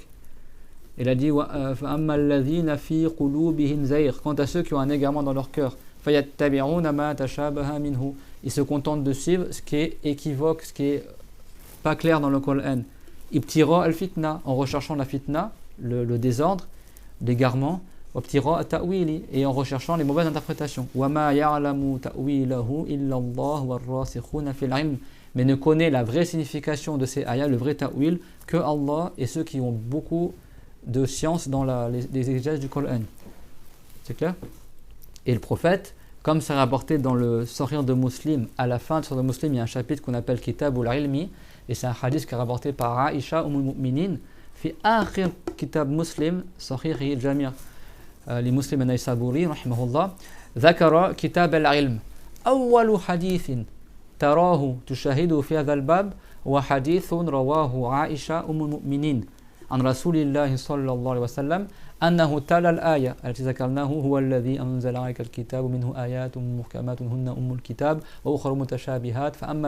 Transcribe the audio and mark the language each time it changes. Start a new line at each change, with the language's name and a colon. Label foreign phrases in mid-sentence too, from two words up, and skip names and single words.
French: Il a dit quant à ceux qui ont un égarement dans leur cœur, ils se contentent de suivre ce qui est équivoque, ce qui est pas clair dans le Coran.
Arabic: ابتغاء الفتنة,
French: en recherchant la fitna, le désordre, l'égarement,
Arabic: وابتغاء التأويل,
French: et en recherchant les mauvaises interprétations.
Arabic: وما يعلم تأويله إلا الله والراسخون في العلم,
French: mais ne connaît la vraie signification de ces ayats, le vrai ta'wil, que Allah et ceux qui ont beaucoup de science dans les exégèses du Coran. C'est clair? Et le prophète, comme c'est rapporté dans le Sahih de Muslim, à la fin de Sahih de Muslim, il y a un chapitre qu'on appelle Kitab al-Ilmi, et c'est un hadith qui est rapporté par
Arabic: عائشة المؤمنين في آخر كتاب مسلم صحيح الجامع لمسلم النيسابوري رحمه الله, ذكر كتاب العلم أول حديث تراه تشاهده في هذا الباب وحديث رواه عائشة أم المؤمنين عن رسول الله صلى الله عليه وسلم أنه تلا الآية التي ذكرناه هو الذي أنزل عليك الكتاب منه آيات محكمات هن أم الكتاب وأخر متشابهات فأما